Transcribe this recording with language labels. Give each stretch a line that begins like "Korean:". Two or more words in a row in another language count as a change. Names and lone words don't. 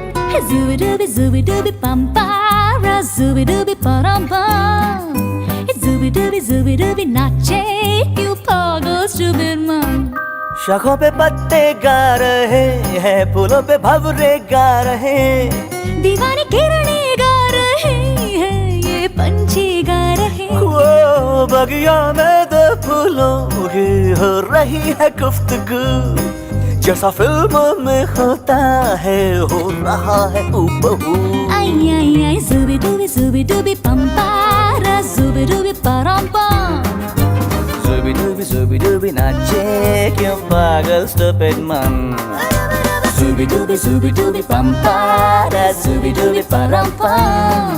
Hindi: Zooby-dooby, zooby-dooby, pampara, zooby-dooby, pa-ram-pam. Zooby-dooby, zooby-dooby, नाचे क्यों पागल
English: stupid man.
Hindi: शाखों पे पत्ते गा रहे हैं, फूलों पे भंवरे गा रहे, दीवानी किरणें गा रहे हैं, ये पंछी गा रहे हैं. वो बगिया में दो फूलों की हो रही है गुफ्तगू, जैसा फिल्मों में होता है हो रहा है हूबहू. आई आई आई zooby-dooby, zooby-dooby, pampara, zooby-dooby, pa-ram-pam. Zooby-dooby, zooby-dooby, नाचे क्यों पागल
English: stupid man. Zooby-dooby, zooby-dooby, pampara, zooby-dooby, pa-ram-pam.